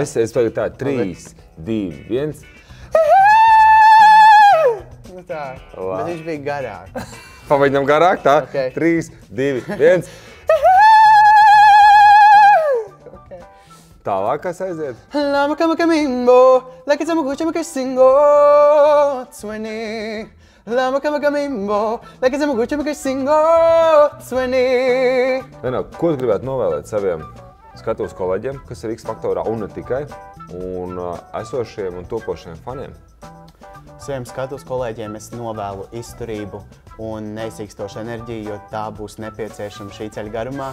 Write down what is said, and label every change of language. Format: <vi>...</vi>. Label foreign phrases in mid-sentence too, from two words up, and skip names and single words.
<lv>Es tagad tā 3, 2, 1. Nu tā, bet viņš bija garāk. Pamēģinām garāk, tā? Ok. 3, 2, 1. Tālāk, kas aiziet? Lama kama kamimbo,</lv> <en>like it's a mugucha makasingo, 20. Lama kama kamimbo, like it's a mugucha makasingo, 20.</en> <lv>Lena, ko tu gribētu novēlēt saviem skatuves kolēģiem, kas ir X faktorā un ne tikai, un esošiem un topošiem faniem? Saviem skatuves kolēģiem es novēlu izturību un neizsīkstošu enerģiju, jo tā būs nepieciešama šī ceļa garumā.</lv>